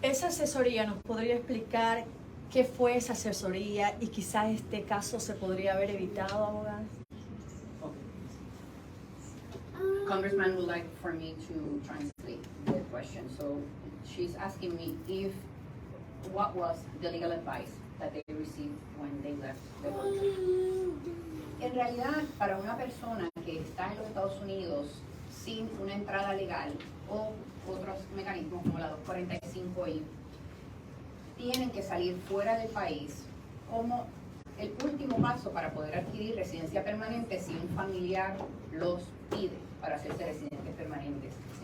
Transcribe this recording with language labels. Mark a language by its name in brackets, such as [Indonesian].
[Spanish] Esa asesoría, ¿nos podría explicar qué fue esa asesoría y quizás este caso se podría haber evitado, abogada? [English] Congressman would like for me to translate the question. So she's asking me what was the legal advice that they received when they left the country. [Spanish] En realidad, para una persona que está en los Estados Unidos sin una entrada legal o otros mecanismos como la 245I, tienen que salir fuera del país como el último paso para poder adquirir residencia permanente si un familiar los pide para hacerse residentes permanentes.